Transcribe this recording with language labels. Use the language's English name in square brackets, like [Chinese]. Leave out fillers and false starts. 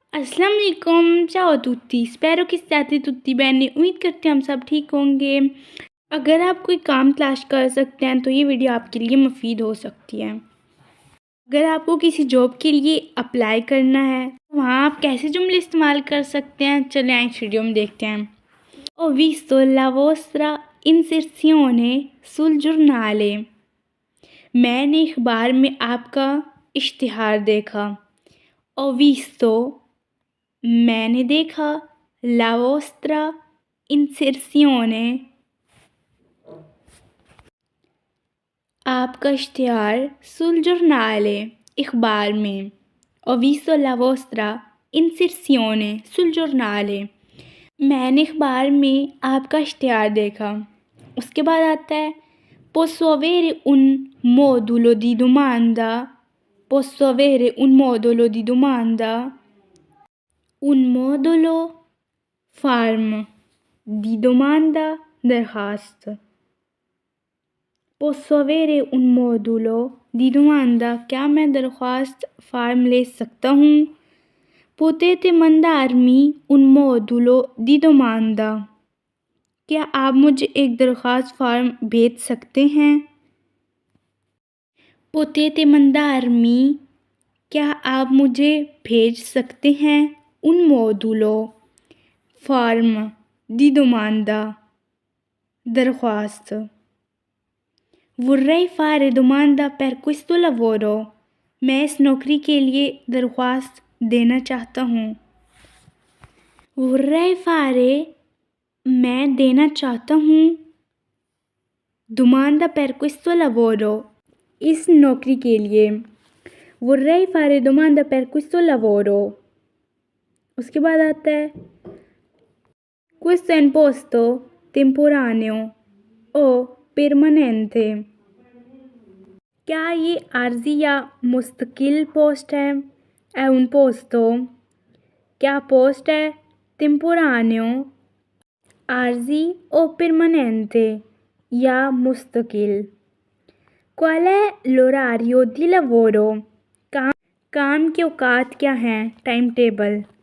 [Hindi] अस्सलाम वालेकुम, चाओ तुत्ती, स्पैरो की साथी तुत्ती बहनें। उम्मीद करते हैं हम सब ठीक होंगे। अगर आप कोई काम तलाश कर सकते हैं तो ये वीडियो आपके लिए मुफीद हो सकती है। अगर आपको किसी जॉब के लिए अप्लाई करना है तो वहाँ आप कैसे जुमले इस्तेमाल कर सकते हैं, चलें आए इस वीडियो में देखते हैं। [Italian] Ho visto la vostra inserzione sul giornale। [Hindi] मैंने अखबार में आपका इश्तिहार देखा। [Italian] Ho visto [Hindi] मैंने देखा, [Italian] la vostra inserzione [Hindi] आपका इश्तिहार, [Italian] sul giornale [Hindi] अखबार में। [Italian] Ho visto la vostra inserzione sul giornale [Hindi] मैंने अखबार में आपका इश्तिहार देखा। उसके बाद आता है [Italian] posso avere un modulo di domanda। posso avere un modulo di domanda। un modulo form di domanda [Hindi] दरखास्त। [Italian] posso avere un modulo di domanda [Hindi] क्या मैं दरख्वास्त फार्म ले सकता हूँ। [Italian] potete mandarmi un modulo di domanda [Hindi] क्या आप मुझे एक दरख्वास्त फार्म भेज सकते हैं। [Italian] potete mandarmi [Hindi] क्या आप मुझे भेज सकते हैं [Italian] un modulo [Hindi] form [Italian] di domanda [Hindi] दरख्वास्त। [Italian] vorrei fare domanda per questo lavoro [Hindi] मैं इस नौकरी के लिए दरख्वास्त देना चाहता हूँ। [Italian] vorrei fare [Hindi] मैं देना चाहता हूँ, [Italian] domanda per questo lavoro [Hindi] इस नौकरी के लिए। [Italian] vorrei fare domanda per questo lavoro [Hindi] उसके बाद आता है [Italian] questo è un posto temporaneo o permanente [Hindi] क्या ये आर्जी या मुस्तकिल पोस्ट है। [Italian] è un posto [Hindi] क्या पोस्ट है, [Italian] temporaneo [Hindi] आर्जी [Italian] o permanente [Hindi] या मुस्तकिल। [Italian] qual è l'orario di lavoro [Hindi] काम के औकात क्या हैं, टाइम टेबल।